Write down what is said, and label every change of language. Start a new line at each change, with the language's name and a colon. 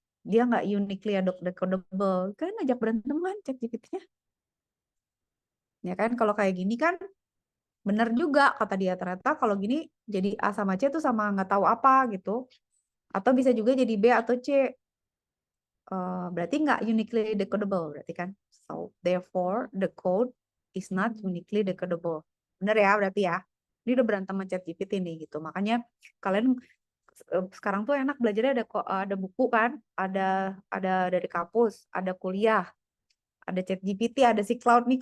Indonesian: Dia nggak uniquely decodable. Kan ajak berantem kan ChatGPT-nya. Ya kan, kalau kayak gini kan benar juga, kata dia. Ternyata kalau gini jadi A sama C tuh sama nggak tahu apa gitu. Atau bisa juga jadi B atau C. Berarti nggak uniquely decodable berarti kan.
English: So therefore the code is not uniquely decodable.
Indonesian: Bener ya berarti ya. Ini udah berantem sama ChatGPT nih gitu. Makanya kalian sekarang tuh enak belajarnya ada buku kan, ada dari kampus, ada kuliah, ada ChatGPT, ada si Cloud nih.